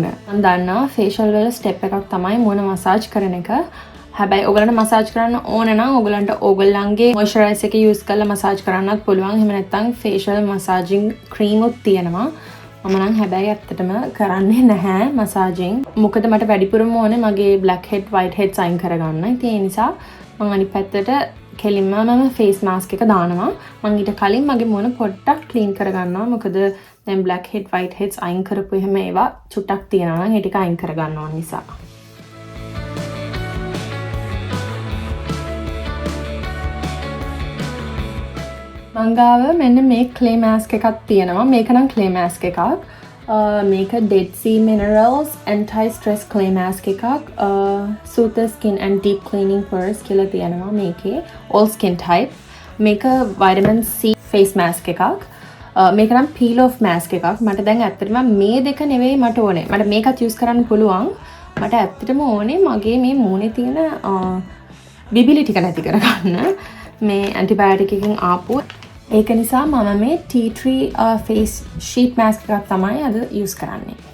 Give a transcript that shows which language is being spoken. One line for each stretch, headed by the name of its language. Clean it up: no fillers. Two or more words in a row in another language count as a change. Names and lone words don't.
Sinhala: මම දන්නවා ෆේෂල් වල ස්ටෙප් එකක් තමයි මූණ මසාජ් කරන එක. හැබැයි ඔයගලන්ට මසාජ් කරන්න ඕන නම් ඔයගලන්ට ඕගොල්ලන්ගේ මොයිස්චරයිසර් එක යූස් කරලා මසාජ් කරන්නත් පුළුවන්. එහෙම නැත්නම්
English: facial massaging cream
Sinhala: උත් තියෙනවා. මම නම් හැබැයි ඇත්තටම කරන්නේ නැහැ මසාජින්. මොකද මට වැඩිපුරම ඕනේ මගේ
English: black head white heads
Sinhala: අයින් කරගන්න. ඉතින් ඒ නිසා මම අනිත් පැත්තට කෙලින්ම මම
English: face mask
Sinhala: එක දානවා. මම ඊට කලින් මගේ මූණ පොඩ්ඩක් ක්ලීන් කරගන්නවා. මොකද දැන්
English: black head white heads
Sinhala: අයින් කරපු එහෙම ඒවා චුට්ටක් තියෙනවා නම් ඒ ටික අයින් කරගන්න ඕන නිසා. මංගාව මෙන්න මේ
English: clay mask
Sinhala: එකක් තියෙනවා. මේක නම්
English: clay mask
Sinhala: එකක්. මේක Dead Sea Minerals Anti-Stress Clay Mask එකක්.
English: Soothe Skin and Deep Cleaning Pores
Sinhala: කියලා තියෙනවා මේකේ.
English: All Skin Type. මේක Vitamin C Face Mask එකක්.
Sinhala: මේක නම්
English: Peel Off Mask
Sinhala: එකක්. මට දැන් ඇත්තටම මේ දෙක නෙවෙයි මට ඕනේ. මට මේකත් use කරන්න පුළුවන්. මට ඇත්තටම ඕනේ මගේ මේ මූණේ තියෙන බිබිලි ටික නැති කරගන්න. මේ antibiotic එකකින් ආපු ඒක නිසා මම මේ
English: tea tree face sheet mask
Sinhala: එකක් තමයි අද use කරන්නේ.